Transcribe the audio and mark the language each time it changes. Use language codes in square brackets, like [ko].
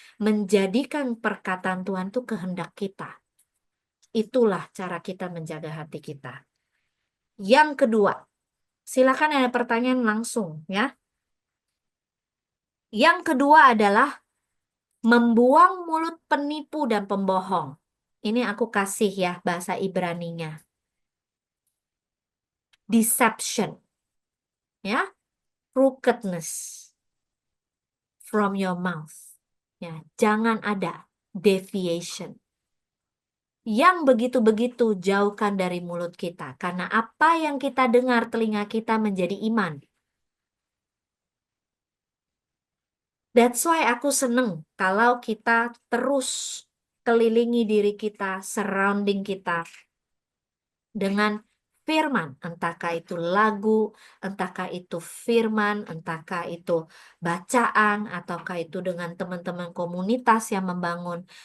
[id] Menjadikan perkataan Tuhan itu kehendak kita. Itulah cara kita menjaga hati kita. Yang kedua, silakan ada pertanyaan langsung ya. Yang kedua adalah membuang mulut penipu dan pembohong. Ini aku kasih ya bahasa Ibraninya. [en] Deception, ya, crookedness from your mouth. [id] Ya, jangan ada deviation. Yang begitu-begitu jauhkan dari mulut kita, karena apa yang kita dengar telinga kita menjadi iman. [en] That's why [id] aku seneng kalau kita terus kelilingi diri kita, surrounding kita dengan firman, entahkah itu lagu, entahkah itu firman, entahkah itu bacaan, ataukah itu dengan teman-teman komunitas yang membangun.